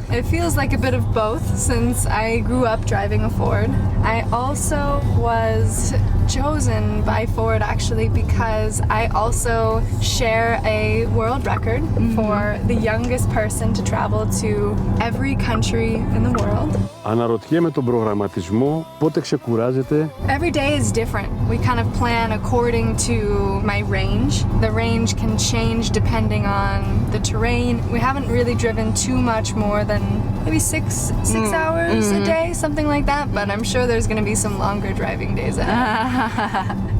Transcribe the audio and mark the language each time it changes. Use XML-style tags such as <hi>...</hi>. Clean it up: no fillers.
<en>It feels like a bit of both since I grew up driving a Ford. I also was chosen by Ford actually because I also share a world record for the youngest person to travel to every country in the world.</en> <el>Αναρωτιέμαι τον προγραμματισμό, πότε ξεκουράζεται.</el> <en>Every day is different. We kind of plan according to my range. The range can change depending on the terrain. We haven't really driven too much more than maybe six hours a day, something like that, but I'm sure there's going to be some longer driving days ahead.</en>